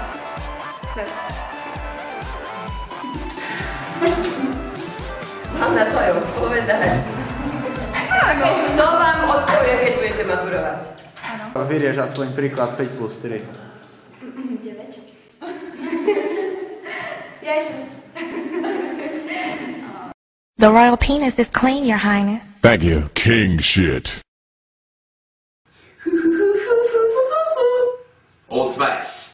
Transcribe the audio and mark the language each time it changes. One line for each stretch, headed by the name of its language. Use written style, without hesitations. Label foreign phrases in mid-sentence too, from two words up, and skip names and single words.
Slovak: Mám na to aj odpovedať. Áno. To vám odpovie, keď budete maturovať. Vyrieš aspoň príklad 5 plus 3. 9. Ja 6.
English: The royal penis is clean, Your Highness. Thank you, king shit. Old Spice.